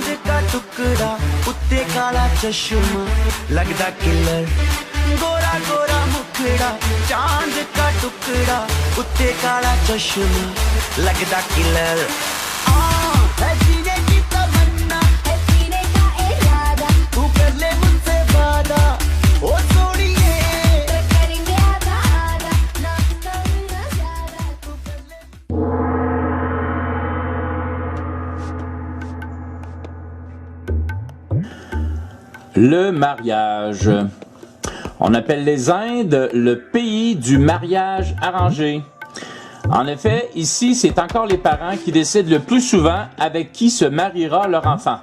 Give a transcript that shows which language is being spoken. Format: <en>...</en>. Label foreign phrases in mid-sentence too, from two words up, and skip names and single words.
<hi>का टुकड़ा उत्ते काला चश्मा लगदा किलर गोरा गोरा मुखड़ा चांद का टुकड़ा उत्ते काला चश्मा लगदा किलर है जीने की तमन्ना है जीने का इरादा तू कर ले मुझसे वादा ओ सोनिए करेंगे आधा आधा ना करना ज्यादा तू कर ले।</hi> <fr>Le mariage. On appelle les Indes le pays du mariage arrangé. En effet, ici, c'est encore les parents qui décident le plus souvent avec qui se mariera leur enfant.</fr>